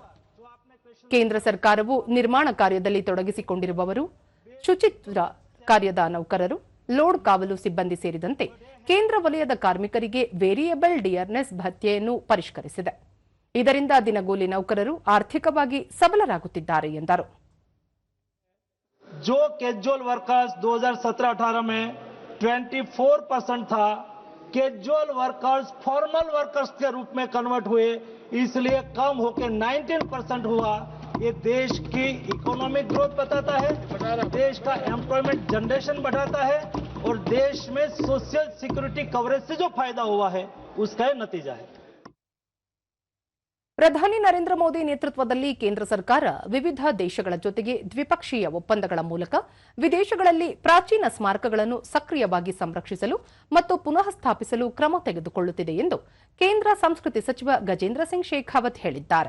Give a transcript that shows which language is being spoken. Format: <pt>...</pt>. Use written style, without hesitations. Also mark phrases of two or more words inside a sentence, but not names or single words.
<kn>ಕೇಂದ್ರ ಸರ್ಕಾರವು ನಿರ್ಮಾಣ ಕಾರ್ಯದಲ್ಲಿ ತೊಡಗಿಸಿಕೊಂಡಿರುವವರು, ಶುಚಿತ್ವ ಕಾರ್ಯದ ನೌಕರರು, ಲೋಡ್ ಕಾವಲು ಸಿಬ್ಬಂದಿ ಸೇರಿದಂತೆ ಕೇಂದ್ರ ವಲಯದ ಕಾರ್ಮಿಕರಿಗೆ</kn> <en>variable dearness</en> <kn>ಭತ್ಯೆಯನ್ನು ಪರಿಷ್ಕರಿಸಿದೆ. ಇದರಿಂದ ದಿನಗೂಲಿ ನೌಕರರು ಆರ್ಥಿಕವಾಗಿ ಸಬಲರಾಗುತ್ತಿದ್ದಾರೆ ಎಂದರು.</kn> <hi>जो</hi> <en>casual workers</en> <hi>2017-18 में 24% था,</hi> <en>casual workers formal workers</en> <hi>के रूप में कन्वर्ट हुए, इसलिए कम होकर 19% हुआ. ये देश की</hi> <en>economic growth</en> <hi>बताता है, देश का</hi> <en>employment generation</en> <hi>बढ़ाता है और देश में</hi> <en>social security coverage</en> <hi>से जो फायदा हुआ है उसका ये नतीजा है.</hi> <kn>ಪ್ರಧಾನಿ ನರೇಂದ್ರ ಮೋದಿ ನೇತೃತ್ವದಲ್ಲಿ ಕೇಂದ್ರ ಸರ್ಕಾರ ವಿವಿಧ ದೇಶಗಳ ಜೊತೆಗೆ ದ್ವಿಪಕ್ಷೀಯ ಒಪ್ಪಂದಗಳ ಮೂಲಕ ವಿದೇಶಗಳಲ್ಲಿ ಪ್ರಾಚೀನ ಸ್ಮಾರಕಗಳನ್ನು ಸಕ್ರಿಯವಾಗಿ ಸಂರಕ್ಷಿಸಲು ಮತ್ತು ಪುನಃ ಸ್ಥಾಪಿಸಲು ಕ್ರಮ ತೆಗೆದುಕೊಳ್ಳುತ್ತಿದೆ ಎಂದು ಕೇಂದ್ರ ಸಂಸ್ಕೃತಿ ಸಚಿವ ಗಜೇಂದ್ರ ಸಿಂಗ್ ಶೇಖಾವತ್ ಹೇಳಿದ್ದಾರೆ.</kn>